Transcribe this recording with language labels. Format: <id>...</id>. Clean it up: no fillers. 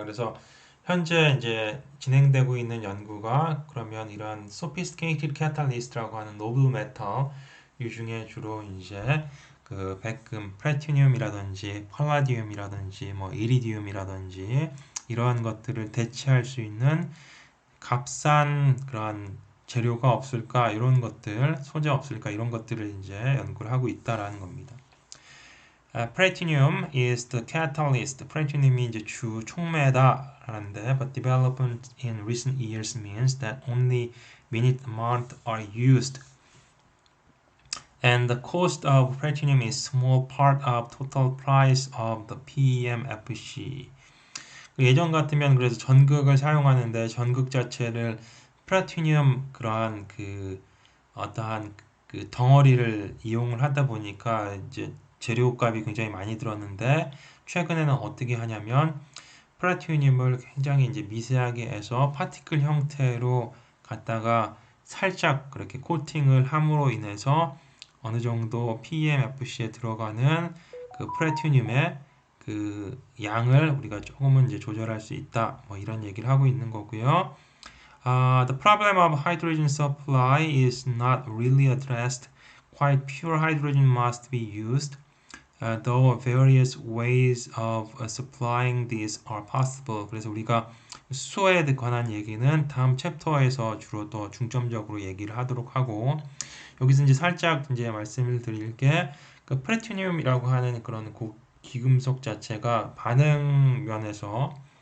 <ko>그래서 현재 이제 진행되고 있는 연구가 그러면 이런 sophisticated catalyst라고 하는 노블 메탈 이 중에 주로 이제 그 백금, 플래티늄이라든지 팔라디움이라든지 뭐 이리디움이라든지 이러한 것들을 대체할 수 있는 값싼 그러한 재료가 없을까 이런 것들, 소재 없을까 이런 것들을 이제 연구를 하고 있다라는 겁니다.</ko> <en>Platinum is the catalyst.</en> <ko>플래티늄이 이제 주 촉매다라는데,</ko> <en>but development in recent years means that only minute amount are used, and the cost of platinum is small part of total price of the PEMFC.</en> <ko>예전 같으면 그래서 전극을 사용하는데 전극 자체를 플라티늄 그러한 그 어떠한 그 덩어리를 이용을 하다 보니까 이제 재료값이 굉장히 많이 들었는데 최근에는 어떻게 하냐면 플라티늄을 굉장히 이제 미세하게 해서 파티클 형태로 갖다가 살짝 그렇게 코팅을 함으로 인해서 어느 정도 PEMFC에 들어가는 그 플라티늄의 그 양을 우리가 조금은 이제 조절할 수 있다. 뭐 이런 얘기를 하고 있는 거고요.</ko> <en>The problem of hydrogen supply is not really addressed. Quite pure hydrogen must be used, though various ways of supplying these are possible.</en> <ko>그래서 우리가 수소에 관한 얘기는 다음 챕터에서 주로 더 중점적으로 얘기를 하도록 하고 여기서 이제 살짝 이제 말씀을 드릴 게 그 플래티늄이라고 하는 그런 기금속 자체가 반응 면에서</ko>